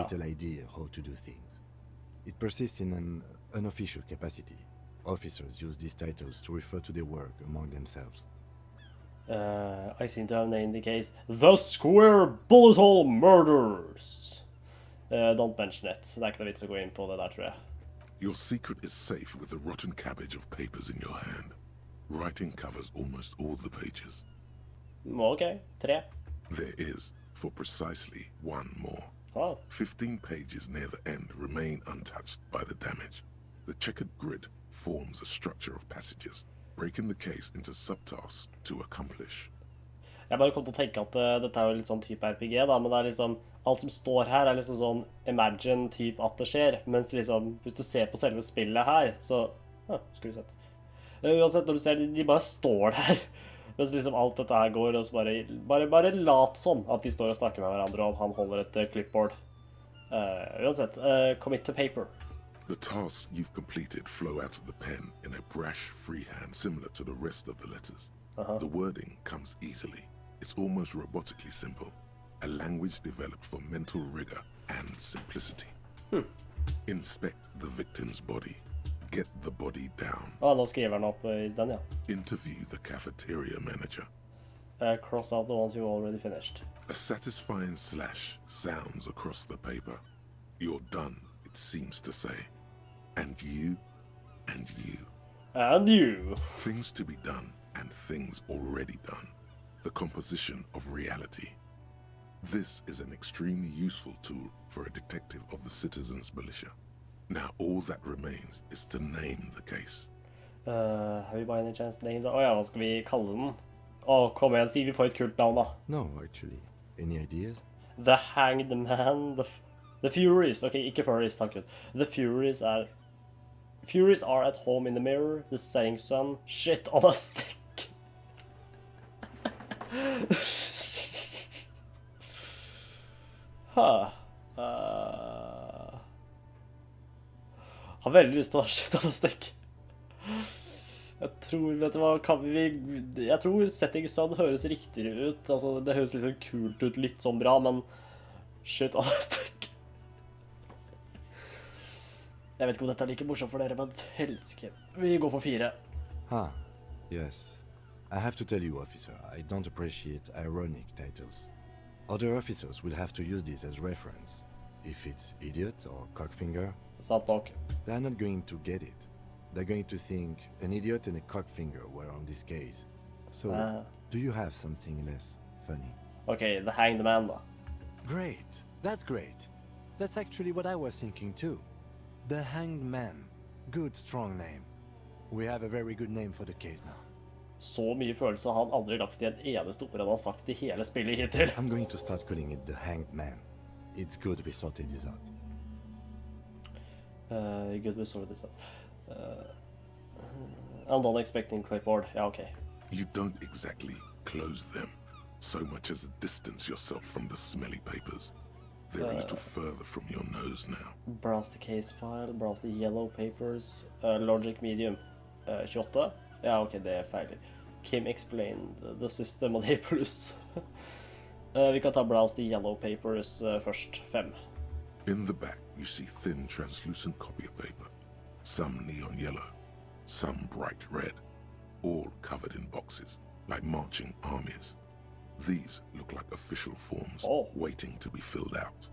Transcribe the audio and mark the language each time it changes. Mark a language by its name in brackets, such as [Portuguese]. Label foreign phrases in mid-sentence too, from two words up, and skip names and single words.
[English] little idea how to do things. It persists in an unofficial capacity. Officers use these titles to refer to their work among themselves. I seem to have named the case The Square Bullet Hole Murders. Don't mention it. [Norwegian] Det ikke noe vits å gå inn på det der, tror jeg. [English] Your secret is safe with the rotten cabbage of papers in your hand. Writing covers almost all the pages. Ok, 3. There is, for precisely one more. Ah, 15 pages near the end remain untouched by the damage. The checkered grid forms a structure of passages, breaking the case into subtasks to accomplish. [Norwegian] jeg bare kom til å tenke at dette er jo litt sånn type RPG, da, men det er liksom, alt som står her er liksom sånn imagine type at det skjer, mens liksom, hvis du ser på selve spillet her, så, skulle du sett. Uansett, når du ser, de bare står der, mens liksom alt dette her går, og så bare lat som at de står og snakker med hverandre, og at han holder et clipboard. Uansett, [English] commit to paper. The tasks you've completed flow out of the pen in a brash freehand similar to the rest of the letters. The wording comes easily. It's almost robotically simple. A language developed for mental rigor and simplicity. Inspect the victim's body. Get the body down. [Norwegian] Nå skriver han opp I den, ja. [English] Interview the cafeteria manager. Cross out the ones you already finished. A satisfying slash sounds across the paper. You're done, it seems to say. And you, and you. And you. Things to be done and things already done. The composition of reality. This is an extremely useful tool for a detective of the citizens' militia. Now all that remains is to name the case. Have we by any chance named it? [Norwegian] Ja, hva skal vi kalle den? Kom igjen, si vi får et kult navn da. [English] No, actually. Any ideas? The Hanged Man, the Furies. [Norwegian] Ok, ikke Furries, takk Gud. [English] The Furies are at home in the mirror, the setting sun, shit on a stick. [Norwegian] Har veldig lyst til å ha [English] shit on a stick. [Norwegian] Jeg tror, vet du hva, jeg tror [English] setting sun [Norwegian] høres riktigere ut. Altså, det høres litt sånn kult ut, litt sånn bra, men [English] shit on a stick. [Norwegian] Jeg vet ikke om dette er like morsomt for dere, men helske. Vi går for 4. [English] Yes. I have to tell you, officer, I don't appreciate ironic titles. Other officers will have to use this as reference. If it's idiot or cockfinger, [Norwegian] Sant nok. [English] they're not going to get it. They're going to think an idiot and a cockfinger were on this case. So, do you have something less funny? Ok, The Hanged Man da. Great. That's great. That's actually what I was thinking too. The Hanged Man. Good, strong name. We have a very good name for the case now. [Norwegian] Så mye følelse har han aldri lagt I en eneste ord han har sagt I hele spillet hittil. [English] I'm going to start calling it The Hanged Man. It's good we sorted this out. Good we sorted this out. I'm not expecting clipboard. [Norwegian] Ja, ok. [English] You don't exactly close them, so much as distance yourself from the smelly papers. They're a little further from your nose now. Browse the case file, browse the yellow papers, logic medium, 28. [Norwegian] Ja, ok, det feil. Kim [English] explained the system, [Norwegian] og det pluss. Vi kan ta [English] browse the yellow papers [Norwegian] først, 5. [English] In the back, you see thin, translucent copy paper. Some neon yellow, some bright red, all covered in boxes, like marching armies. These look like official forms, waiting to be filled out.